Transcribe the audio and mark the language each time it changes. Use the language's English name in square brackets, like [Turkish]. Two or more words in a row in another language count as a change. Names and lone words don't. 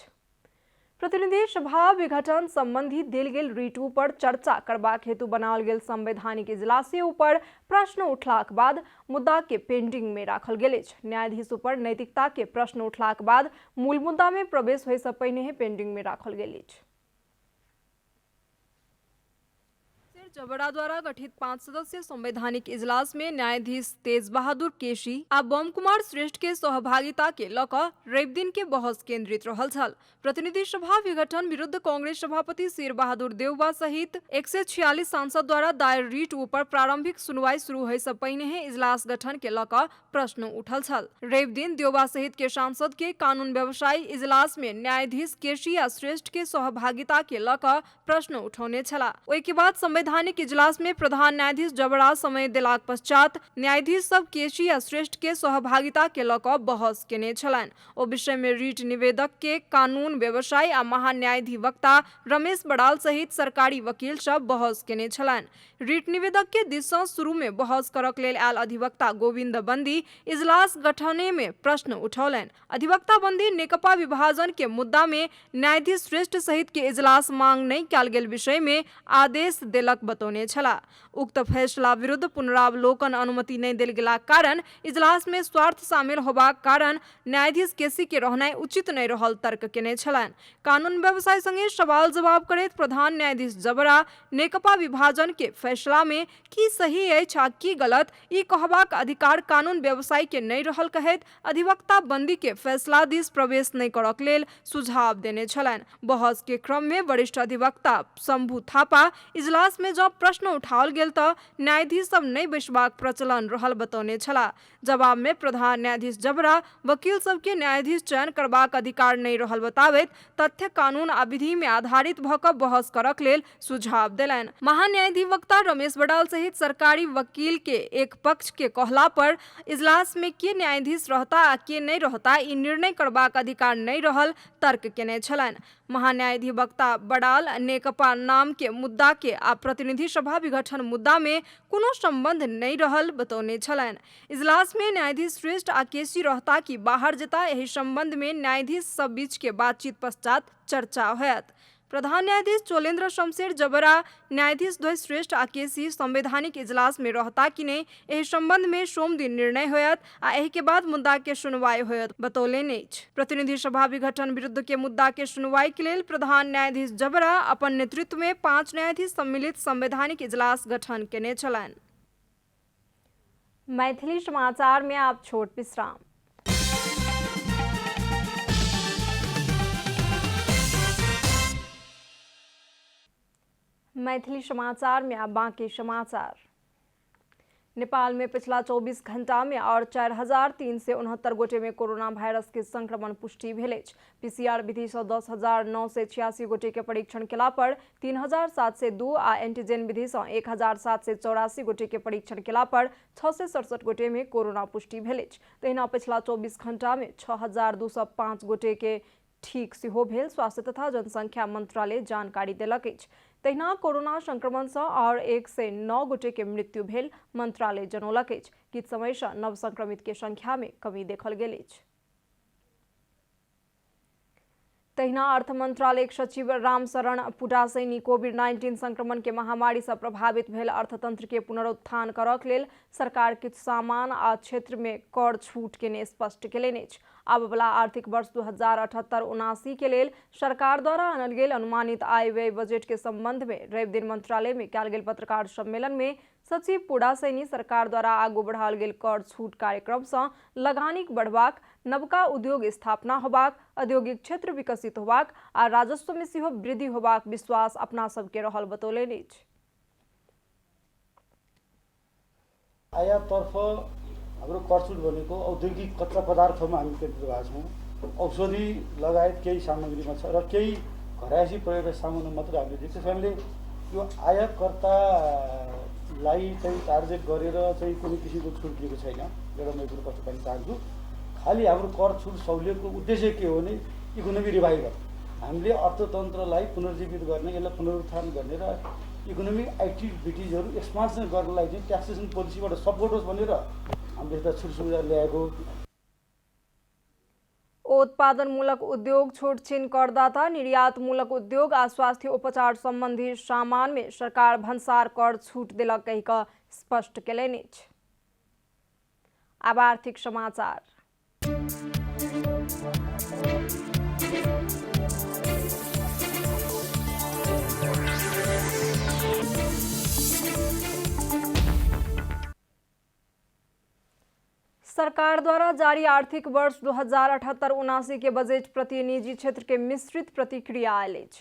[Maithili] प्रतिनिधि सभा विघटन संबंधी देल गेल रिट पर चर्चा करबाक हेतु बनाओल गेल संवैधानिक इजलास ऊपर प्रश्न उठलाक बाद मुद्दा के पेंडिंग में राखल गेल अछि। न्यायाधीश ऊपर नैतिकता के प्रश्न उठलाक बाद मूल मुद्दा में प्रवेश होय से पहिने पेंडिंग में राखल गेल अछि। जबरा द्वारा गठित 5 सदस्यीय संवैधानिक इजलास में न्यायाधीश तेज बहादुर केसी आ बम कुमार श्रेष्ठ के सहभागिता के लकर रवि दिन के बहस केंद्रित रहल छल। प्रतिनिधि सभा विघटन विरुद्ध कांग्रेस सभापति शेर बहादुर देउबा सहित 146 सांसद द्वारा दायर रिट ऊपर प्रारंभिक सुनवाई शुरू होय से पहिने ही इजलास गठन के लकर प्रश्न उठल छल। रवि दिन देउबा सहित के सांसद के कानून व्यवसायी इजलास में न्यायाधीश केसी आ श्रेष्ठ के सहभागिता के लकर प्रश्न उठौने छला। ओहि के बाद संवैधानिक इजलास में प्रधान न्यायाधीश जबरा समय देलाक पश्चात न्यायाधीश सब केसी आ श्रेष्ठ के सहभागिता के लकर बहस केने छलनि। ओ विषय में रीट निवेदक के कानून व्यवसायी आ महान्यायाधिवक्ता रमेश बड़ाल सहित सरकारी वकील सब बहस केने छलनि। रीट निवेदक के दिस सँ शुरू में बहस करक लेल आयल अधिवक्ता गोविंद बंदी इजलास गठने में प्रश्न उठौलनि। अधिवक्ता बंदी नेकपा विभाजन के मुद्दा में न्यायाधीश श्रेष्ठ सहित के इजलास मांग नहीं कयल गेल विषय में आदेश देलक बतौने छला। उक्त फैसला विरुद्ध पुनरावलोकन अनुमति नहीं देल गेलाक कारण इजलास में स्वार्थ शामिल होबाक कारण न्यायाधीश केसी के रहनाइ उचित नहीं रहल तर्क केने छलनि। कानून व्यवसाय संगे सवाल जवाब करैत प्रधान न्यायाधीश जबरा नेकपा विभाजन के फैसला में की सही अछि आ की गलत ई कहबाक अधिकार कानून व्यवसायी के नहीं रहल कहैत अधिवक्ता बंदी के फैसला दिस प्रवेश नहीं करक लेल सुझाव देने छलनि। बहस के क्रम में वरिष्ठ अधिवक्ता शंभू थापा इजलास में जब प्रश्न उठाओल गेल त न्यायाधीश सब नहीं बैसबाक प्रचलन रहल बतौने छला। जवाब में प्रधान न्यायाधीश जबरा वकील सबके न्यायाधीश चयन करबाक अधिकार नहीं रहल बताबैत तथ्य कानून आ विधि में आधारित भ क बहस करक लेल सुझाव देलनि। महान्यायाधिवक्ता रमेश बड़ाल सहित सरकारी वकील के एक पक्ष के कहला पर इजलास में के न्यायाधीश रहता आ के नहीं रहता ई निर्णय करबाक अधिकार नहीं रहल तर्क केने छलनि। महान्यायाधिवक्ता बड़ाल नेकपा नाम के मुद्दा के आ प्रतिनिधि सभा विघटन मुद्दा में कोनो संबंध नहीं रहल बतौने छलनि। इजलास में न्यायाधीश श्रेष्ठ आ केसी रहता कि बाहर जता यही संबंध में न्यायाधीश सब बीच के बातचीत पश्चात चर्चा होयत। प्रधान न्यायाधीश चोलेन्द्र शमशेर जबरा न्यायाधीश द्वय श्रेष्ठ आ केसी संवैधानिक इजलास में रहता कि नहीं एहि संबंध में सोम दिन निर्णय होयत आ एहि के बाद मुद्दा के सुनवाई होयत बतौलेन अछि। प्रतिनिधि सभा विघटन विरुद्ध के मुद्दा के सुनवाई के लेल प्रधान न्यायाधीश जबरा अपन नेतृत्व में 5 न्यायाधीश सम्मिलित संवैधानिक इजलास गठन केने छलनि। मैथिली समाचार में आप छोट विश्राम। मैथिली समाचार में अब बाकी समाचार। नेपाल में पिछला 24 घंटा में और 4,369 गोटे में कोरोना वायरस के संक्रमण पुष्टि भेल अछि। पीसीआर विधि से 10,986 गोटे के परीक्षण केला पर 3,702 आ एंटीजन विधि से 1,784 गोटे के परीक्षण केला पर 667 गोटे में कोरोना पुष्टि भेल अछि। तहिना पिछला 24 घंटा में 6,205 गोटे के ठीक सेहो भेल स्वास्थ्य तथा जनसंख्या मंत्रालय जानकारी देलक अछि। तहिना कोरोना संक्रमण से और 109 गोटे के मृत्यु भेल मंत्रालय जनौलक अछि। किछ समय से नव संक्रमित के संख्या में कमी देखल गेल अछि। तहिना अर्थ मंत्रालय सचिव रामशरण पुडासैनी कोविड-19 संक्रमण के महामारी से प्रभावित भेल अर्थतंत्र के पुनरुत्थान करक लेल सरकार किछ सामान आ क्षेत्र में कर छूट के स्पष्ट केलनि अछि। आब वाला आर्थिक वर्ष 2078-79 के लेल सरकार द्वारा आनल गेल अनुमानित आय व्यय बजट के संबंध में रवि दिन मंत्रालय में कयल गेल पत्रकार सम्मेलन में सचिव पुडासैनी सरकार द्वारा आगू बढ़ाओल गेल कर छूट कार्यक्रम से लगानीक बढ़बाक, नवका उद्योग स्थापना होबाक, औद्योगिक क्षेत्र विकसित होबाक आ राजस्व में सेहो वृद्धि होबाक विश्वास अपना सबके रहल बतौलनि अछि। [Nepali] आयाततर्फ हाम्रो कर छुट भनेको औद्योगिक कच्चा पदार्थमा हामी केन्द्रित भएका छौँ। औषधि लगायत केही सामग्रीमा छ र केही घरायसी प्रयोग सामान मात्र हामीले दिएको छ। हामीले यो आयातकर्तालाई चाहिँ टार्गेट गरेर चाहिँ कुनै किसिमको छुट दिएको छैन। एउटा म कुरो कस्तो भन्न चाहन्छु, खालि हाम्रो कर छुट सहुलियतको उद्देश्य के हो भने [English] economy revival, [Nepali] हामीले अर्थतन्त्रलाई पुनर्जीवित गर्ने, यसलाई पुनरुत्थान गर्ने र [English] economic activities expansion [Nepali] गर्नलाई चाहिँ [English] taxation policy [Nepali] सपोर्ट होस् भनेर हामीले यस्ता छुट सुविधा ल्याएको। उत्पादनमूलक उद्योग, [Maithili] छूट छीन करदाता, निर्यातमूलक उद्योग आ स्वास्थ्य उपचार संबंधी सामान में सरकार भन्सार कर छूट दिलक कहि कऽ स्पष्ट केलनि अछि। अब आर्थिक समाचार। सरकार द्वारा जारी आर्थिक वर्ष 2078-79 के बजट प्रति निजी क्षेत्र के मिश्रित प्रतिक्रिया आयल अछि।